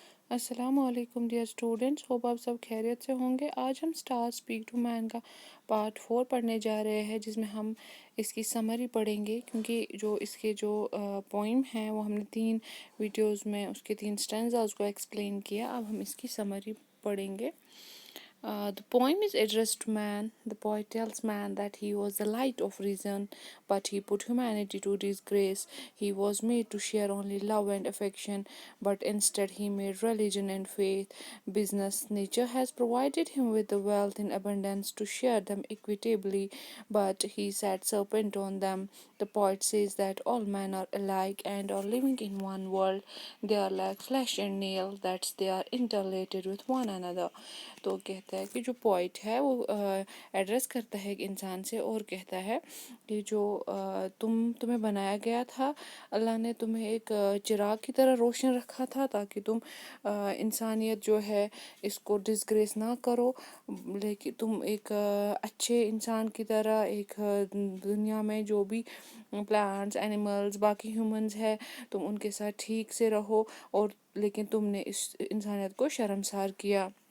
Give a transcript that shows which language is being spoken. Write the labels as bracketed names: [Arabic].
[Urdu] السلام علیکم dear students, hope آپ سب خیریت سے ہوں گے۔ آج ہم اسٹار اسپیک ٹو مین کا پارٹ 4 پڑھنے جا رہے ہیں، جس میں ہم اس کی سمری پڑھیں گے، کیونکہ اس کے جو پوئم ہیں وہ ہم نے 3 ویڈیوز میں اس کے 3 اسٹینزاز کو ایکسپلین کیا۔ اب ہم اس کی سمری پڑھیں گے۔ [English] The poem is addressed to man. The poet tells man that he was the light of reason, but he put humanity to disgrace. He was made to share only love and affection, but instead he made religion and faith business. Nature has provided him with the wealth in abundance to share them equitably, but he sat serpent on them. The poet says that all men are alike and are living in one world. They are like flesh and nail, that they are interrelated with one another. [Urdu] تو کہتا ہے کہ جو point ہے وہ address کرتا ہے ایک انسان سے اور کہتا ہے کہ جو تمہیں بنایا گیا تھا، اللہ نے تمہیں ایک چراغ کی طرح روشن رکھا تھا تاکہ تم انسانیت جو ہے اس کو ڈسگریس نہ کرو، لیکن تم ایک اچھے انسان کی طرح ایک دنیا میں جو بھی پلانٹس، اینیملز، باقی ہیومنز ہے، تم ان کے ساتھ ٹھیک سے رہو، اور لیکن تم نے اس انسانیت کو شرمسار کیا۔